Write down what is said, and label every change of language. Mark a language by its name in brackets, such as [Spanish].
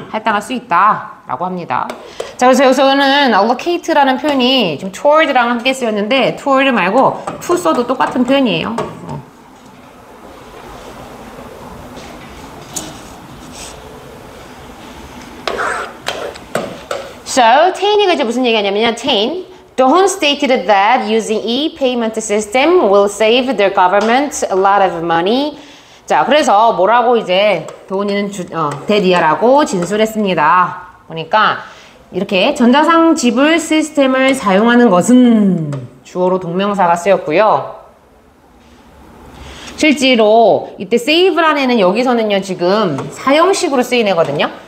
[Korean] 할당할 수 있다. 라고 합니다. 자, 그래서 여기서는 allocate라는 표현이 지금 toward랑 함께 쓰였는데 toward 말고 to 써도 똑같은 표현이에요. So, Taney가 이제 무슨 얘기하냐면요. [English] Tane, Dohon stated that using e-payment system will save their government a lot of money. [Korean] 자, 그래서 뭐라고 이제 도훈이는 데디아라고 진술했습니다. 보니까 이렇게 전자상 지불 시스템을 사용하는 것은 주어로 동명사가 쓰였고요. 실제로 이때 save라는 애는 여기서는요 지금 사형식으로 쓰인 애거든요.